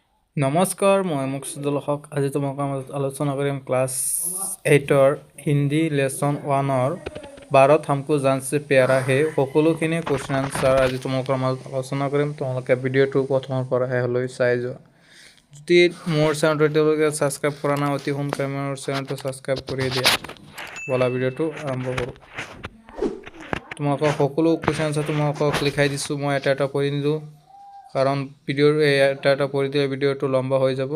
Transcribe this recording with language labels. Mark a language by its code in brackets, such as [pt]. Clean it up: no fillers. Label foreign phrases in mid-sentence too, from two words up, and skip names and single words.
[as] নমস্কাৰ, মই মুকসুদুল হক। আজি তোমালোকৰ মাজত আলোচনা কৰিম ক্লাছ 8ৰ হিন্দী লেচন 1ৰ 12 [hi] हमको जान से प्यारा है [as] সকলোখিনি [en] question answer [as] আজি তোমালোকৰ মাজত আলোচনা কৰিম। তোমালোকে ভিডিঅ'টো প্ৰথমৰ পৰা শেষলৈ চাই যোৱা। যদি মোৰ চেনেলটো এতিয়ালৈকে ছাবস্ক্ৰাইব কৰা নাই, অতি সোনকালে মোৰ চেনেলটো ছাবস্ক্ৰাইব কৰি দিয়া। বলা ভিডিঅ'টো আৰম্ভ কৰোঁ। তোমালোকৰ সকলো [en] question answer [as] তোমালোকক লিখাই দিছোঁ, মই এটা পঢ়ি নিদিওঁ কাৰণ ভিডিঅ'ৰ এটা পঢ়ি দিলে ভিডিঅ'টো লম্বা হৈ যাব।